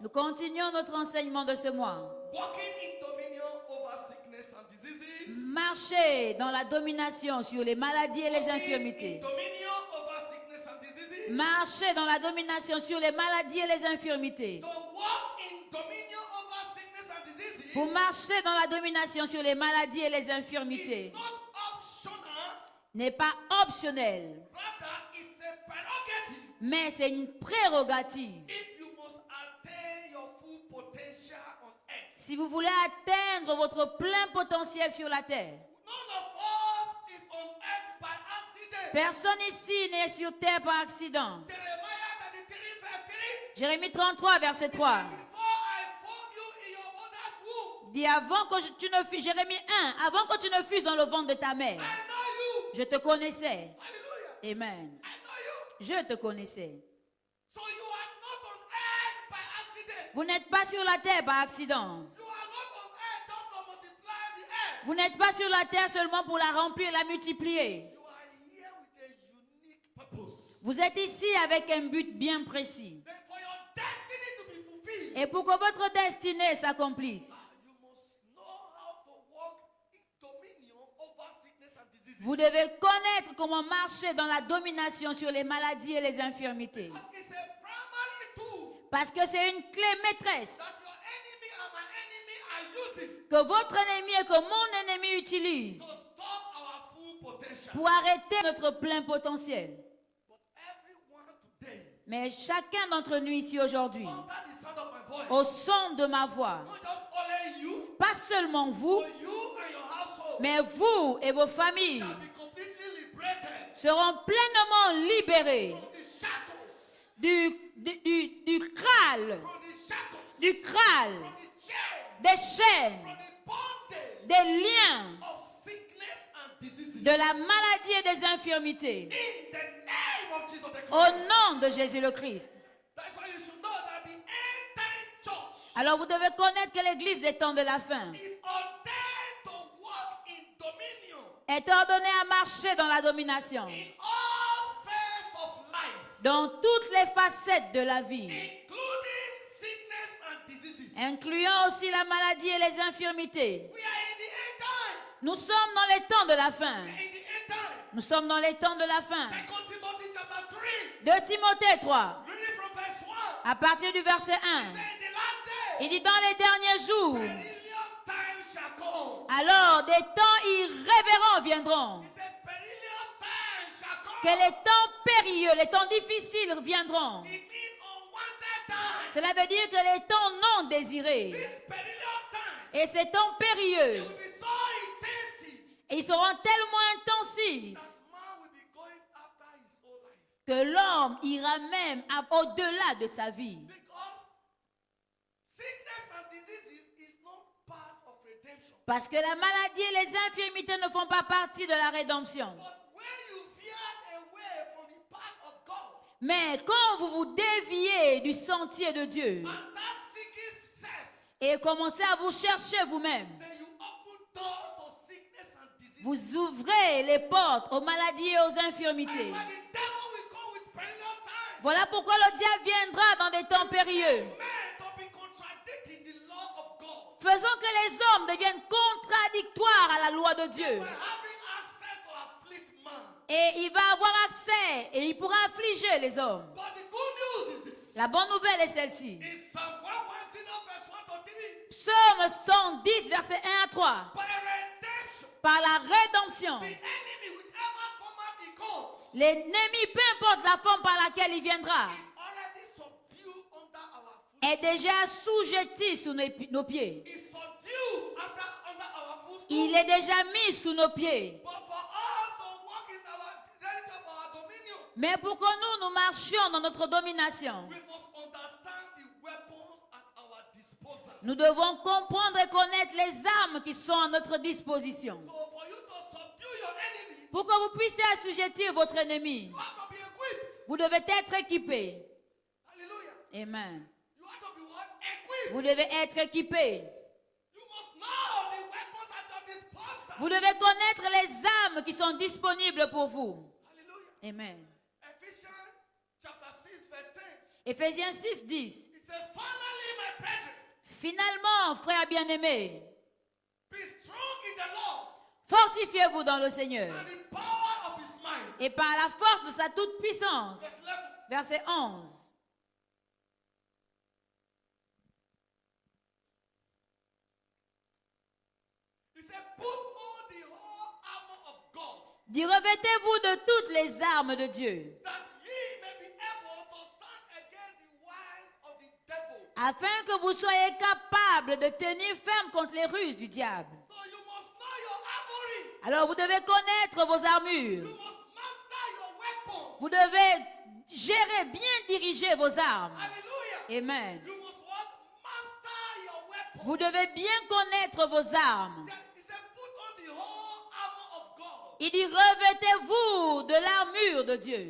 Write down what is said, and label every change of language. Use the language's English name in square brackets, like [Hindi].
[French] Nous continuons notre enseignement de ce mois. [English] Walking in dominion over sickness and diseases. [French] Marcher dans la domination sur les maladies et les [English] Walking in [French] infirmités. [English] dominion over sickness and diseases. [French] Marcher dans la domination sur les maladies et les infirmités. [English] To walk in dominion over sickness and diseases. [French] Pour marcher dans la domination sur les maladies et les [English] Is [French] infirmités [English] not optional. [French] n'est pas optionnel, [English] Rather, it's a prerogative. [French] mais c'est une prérogative. [English] If you must attain your full potential on earth. [French] Si vous voulez atteindre votre plein potentiel sur la terre, [English] None of us is on earth by accident. [French] personne ici n'est sur terre par accident. [English] Jeremiah 33 verse 3. [French] Jérémie 33, verset 3. [English] Before I formed you in your mother's womb, [French] Dit avant que tu ne fusses, Jérémie 1, avant que tu ne fusses dans le ventre de ta mère, [English] I know you. [French] je te connaissais. Hallelujah. Amen. [English] I know you. [French] Je te connaissais. [English] So you are not on earth by accident. [French] Vous n'êtes pas sur la terre par accident. [English] You are not on earth just to multiply the earth. [French] Vous n'êtes pas sur la terre seulement pour la remplir et la multiplier. [English] You are here with a unique purpose. [French] Vous êtes ici avec un but bien précis. [English] Then for your destiny to be fulfilled, [French] Et pour que votre destinée s'accomplisse, [English] you must know how to walk in dominion over sickness and diseases. [French] vous devez connaître comment marcher dans la domination sur les maladies et les infirmités. [English] Because it's a primary tool [French] Parce que c'est une clé maîtresse [English] that your enemy and my enemy are using [French] que votre ennemi et que mon ennemi utilise [English] to stop our full potential. [French] pour arrêter notre plein potentiel. [English] But everyone today, [French] Mais chacun d'entre nous ici aujourd'hui, [English] under the sound of my voice, [French] au son de ma voix, [English] not just only you, [French] pas seulement vous, [English] but you and your household [French] mais vous et vos familles [English] shall be completely liberated [French] seront pleinement libérés [English] from the shackles, [French] du crâle, [English] from the shackles, [French] du crâle, [English] from the chain, [French] des chaînes, [English] from the bondage [French] des liens, [English] of sickness and diseases. [French] de la maladie et des infirmités. [English] In the name of Jesus the Christ. [French] Au nom de Jésus le Christ. [English] That's why you should know that the end time church [French] Alors vous devez connaître que l'Église des temps de la fin [English] is ordained to walk in dominion [French] est ordonnée à marcher dans la domination, [English] in all spheres of life, [French] dans toutes les facettes de la vie, [English] including sickness and diseases. [French] incluant aussi la maladie et les infirmités. [English] We are in the end time. [French] Nous sommes dans les temps de la fin. [English] We are in the end time. [French] Nous sommes dans les temps de la fin. [English] 2 Timothy chapter 3, [French] 2 Timothée 3, [English] reading from verse 1. [French] à partir du verset 1, [English] Say in the last day, [French] il dit dans les derniers jours, [English] perilous times shall come. [French] alors des temps irrévérents viendront. [English] He said, perilous times shall come. [French] Que les temps périlleux, les temps difficiles viendront. [English] It means unwanted times. [French] Cela veut dire que les temps non désirés [English] These perilous times [French] et ces temps périlleux, [English] will be so intensive [French] ils seront tellement intensifs [English] that man will be going after his whole life. [French] que l'homme ira même au-delà de sa vie. [English] Because sickness and diseases is not part of redemption. [French] Parce que la maladie et les infirmités ne font pas partie de la rédemption. [English] But when you veer away from the path of God [French] Mais quand vous vous déviez du sentier de Dieu [English] and start seeking self, [French] et commencez à vous chercher vous-même, [English] then you open doors to sickness and disease. [French] vous ouvrez les portes aux maladies et aux [English] That's [French] infirmités. [English] why the devil will come with perilous times. [French] Voilà pourquoi le diable viendra dans des temps périlleux, [English] Men to be contradicting the law of God. [French] faisant que les hommes deviennent contradictoires à la loi de Dieu. [English] We're having access to afflict man. [French] Et il va avoir accès et il pourra affliger les hommes. [English] But the good news is this. [French] La bonne nouvelle est celle-ci. [English] In Psalm 110 verse 1 to 3, [French] Psaume 110, verset 1 à 3. [English] by redemption, [French] Par la rédemption, [English] the enemy, whichever format he comes, [French] l'ennemi, peu importe la forme par laquelle il viendra, [English] is already subdued under our foot. [French] est déjà assujetti sous nos pieds. [English] Is subdued under our footstool. [French] Il est déjà mis sous nos pieds. [English] But for us to walk in our reality of our dominion, [French] Mais pour que nous marchions dans notre domination, [English] we must understand the weapons at our disposal. [French] nous devons comprendre et connaître les armes qui sont à notre disposition. [English] So for you to subdue your enemy, [French] Pour que vous puissiez assujettir votre ennemi, [English] you have to be equipped. [French] vous devez être équipé. Hallelujah. Amen. [English] You have to be what? Equipped. [French] Vous devez être équipé. [English] You must know the weapons at your disposal. [French] Vous devez connaître les armes qui sont disponibles pour vous. Hallelujah. Amen. [English] Ephesians chapter 6 verse 10. [French] Éphésiens 6, 10. [English] He said, finally, my brethren, [French] Finalement, frères bien-aimés, [English] be strong in the Lord [French] fortifiez-vous dans le Seigneur [English] and the power of his mind. [French] et par la force de sa toute puissance. [English] Verse 11. [French] Verset 11. [English] He said, put on the whole armor of God, [French] Dit, revêtez-vous de toutes les armes de Dieu, [English] that ye may be able to stand against the wiles of the devil. [French] afin que vous soyez capables de tenir ferme contre les ruses du diable. [English] So you must know your armory. [French] Alors vous devez connaître vos armures. [English] You must master your weapons. [French] Vous devez gérer, bien diriger vos armes. Hallelujah. Amen. [English] You must what? Master your weapons. [French] Vous devez bien connaître vos armes. [English] Then he said, put on the whole armor of God. [French] Il dit, revêtez-vous de l'armure de Dieu.